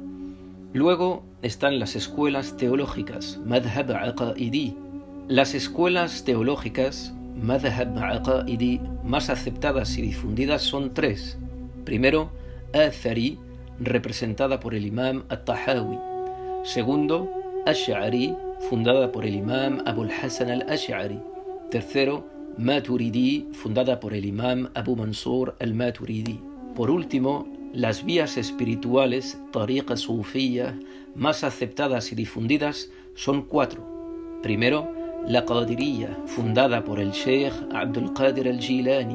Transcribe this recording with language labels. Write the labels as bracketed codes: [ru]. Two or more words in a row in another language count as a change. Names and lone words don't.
[es] Luego están las escuelas teológicas, [ar] مذهب عقدي. [es] Las escuelas teológicas, [ar] مذهب عقدي, [es] más aceptadas y difundidas son 3. Primero, Athari, representada por el imam At-Tahawi. Segundo, Ash'ari, fundada por el imam Abu al-Hasan al-Ash'ari. Tercero, Maturidi, fundada por el imam Abu Mansur al-Maturidi. Por último, las vías espirituales, [ar] طريقة صوفية, [es] más aceptadas y difundidas son 4. Primero, la Qadiriyya, fundada por el Sheikh Abdul Qadir al-Jilani.